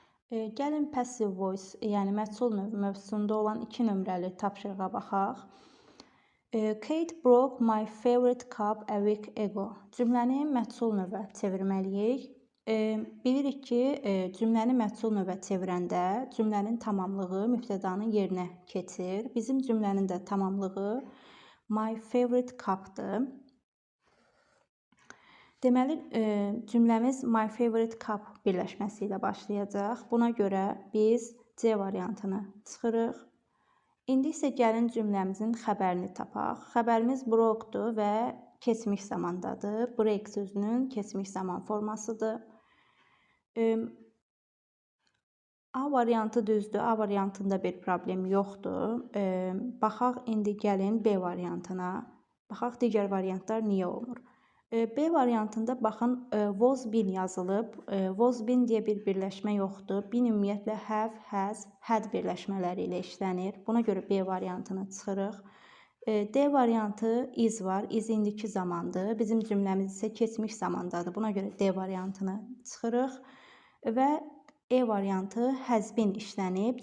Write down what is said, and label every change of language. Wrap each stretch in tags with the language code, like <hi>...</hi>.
<az>Gəlin passive voice, yəni məchul növü mövzusunda olan 2 nömrəli tapşırığa baxaq.</az> <en>Kate broke my favorite cup a week ago.</en> <az>Cümləni məchul növə çevirməliyik. Bilirik ki, cümləni məchul növə çevirəndə cümlənin tamamlığı mübtədanın yerinə keçir. Bizim cümlənin də tamamlığı</az> <en>my favorite cup-</en> <az>dır. Deməli, cümləmiz</az> <en>my favorite cup</en> <az>birləşməsi ilə başlayacaq. Buna görə biz C variantını çıxırıq. İndi isə gəlin cümləmizin xəbərini tapaq. Xəbərimiz broke-dur və keçmiş zamandadır. Break sözünün keçmiş zaman formasıdır. A variantı düzdür. A variantında bir problem yoxdur. Baxaq indi gəlin B variantına. Baxaq digər variantlar niyə olmur? B variantında baxın was been yazılıb. Was been deyə bir birləşmə yoxdur. Been ümumiyyətlə have, has, had birləşmələri ilə işlənir. Buna görə B variantını çıxırıq. D variantı is var. Is indiki zamandır. Bizim cümləmiz isə keçmiş zamandadır. Buna görə D variantını çıxırıq. Və E variantı has been işlənib.</az>